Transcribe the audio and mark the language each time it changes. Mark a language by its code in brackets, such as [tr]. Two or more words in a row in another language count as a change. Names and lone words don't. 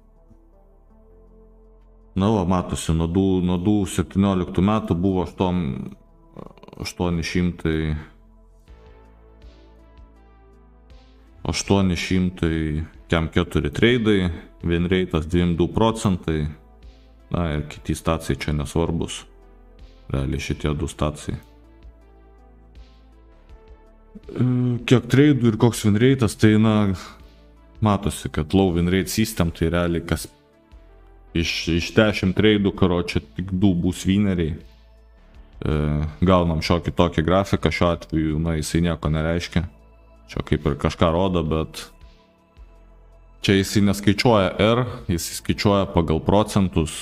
[lt] Na va, matosi, nuo 2017 metų buvo 800 kem 4 treidai, [en] win rate'as [lt] 22%, na ir kiti stacijai čia nesvarbus, realiai šitie du stacijai. Kiek treidų ir koks [en] win rate'as, [lt] tai na, matosi, kad [en] low win rate system, [lt] tai realiai kas iš 10 treidų, karočią tik 2 bus winneriai. Gaunam šiokį tokį grafiką, šiuo atveju, na, jisai nieko nereiškia. Čia kaip ir kažką rodo, bet čia jisai neskaičiuoja R, jisai skaičiuoja pagal procentus.